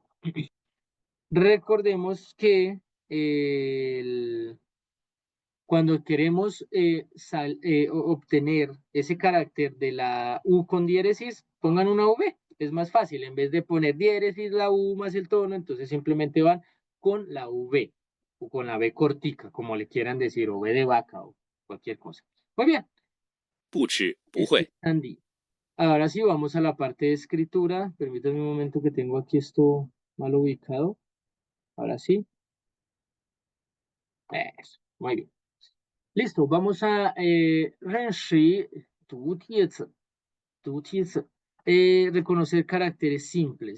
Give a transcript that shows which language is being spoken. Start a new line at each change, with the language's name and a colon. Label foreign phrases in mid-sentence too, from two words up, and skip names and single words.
Spanish: Recordemos que cuando queremos obtener ese carácter de la U con diéresis, pongan una V. Es más fácil. En vez de poner diéresis, la U más el tono, entonces simplemente van con la V o con la V cortica, como le quieran decir, o V de vaca o cualquier cosa. Muy bien.
Chinese: 不吃，不
Spanish: Este
Chinese: 会。
Spanish: es Andy. Ahora sí, vamos a la parte de escritura. Permítanme un momento que tengo aquí esto mal ubicado. Ahora sí. Eso. Muy bien. Listo, vamos a Renshi, reconocer caracteres simples.